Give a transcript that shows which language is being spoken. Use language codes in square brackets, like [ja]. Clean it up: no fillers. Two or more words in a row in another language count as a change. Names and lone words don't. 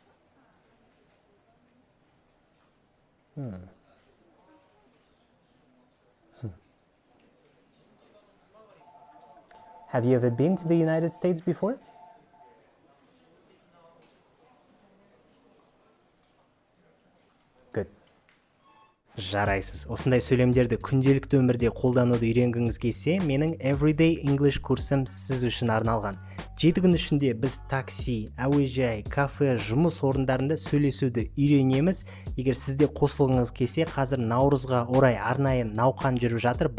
[en] Have you ever been to the United States before? Good. [kk] Жарайсыз. Осындай сөйлемдерді күнделікті өмірде қолдануды үйренгіңіз келсе, менің Everyday English курсым сіз үшін арналған. 7 күн ішінде біз такси, әуежай, кафе, жұмыс орындарында сөйлесуді үйренеміз. Егер сізде қосылғыңыз келсе, қазір наурызға орай арнайы науқан жүріп жатыр.